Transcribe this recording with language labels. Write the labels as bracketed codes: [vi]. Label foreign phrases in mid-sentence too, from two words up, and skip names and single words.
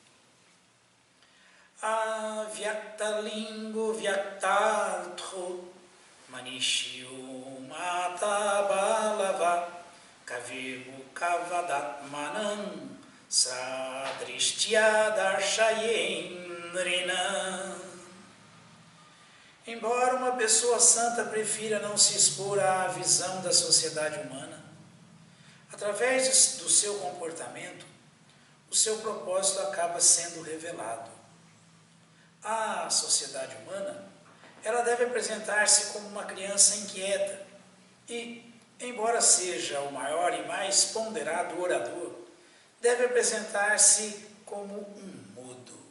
[sa] Avyaktalingo, Vyaktartho, Manishyo, Mata Balava, Kavirmu Kavadatmanam, Sadrishtya Darshayendrinam. [pt] Embora uma pessoa santa prefira não se expor à visão da sociedade humana, através do seu comportamento, o seu propósito acaba sendo revelado. A sociedade humana, ela deve apresentar-se como uma criança inquieta e, embora seja o maior e mais ponderado orador, deve apresentar-se como um mudo.